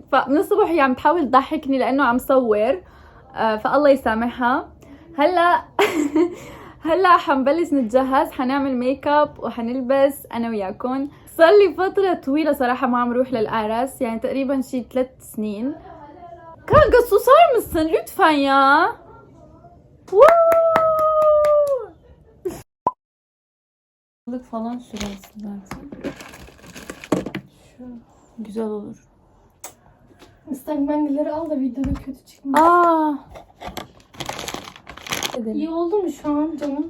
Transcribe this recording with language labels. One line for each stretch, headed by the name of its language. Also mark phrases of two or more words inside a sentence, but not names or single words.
Arabic: فمن الصبح هي عم تحاول تضحكني لانه عم صور فالله يسامحها. هلا هلا حنبلش نتجهز، حنعمل
English: make up
Arabic: وحنلبس انا وياكم. صار لي فترة طويلة صراحة ما عم روح للأعراس، يعني تقريبا شي 3 سنين. كان قصو صار من السن لطفايا
Turkish: Balık falan sürersin zaten. Şu güzel olur. Islak mendilleri al da videoda kötü çıkmasın. İyi oldu mu şu an canım?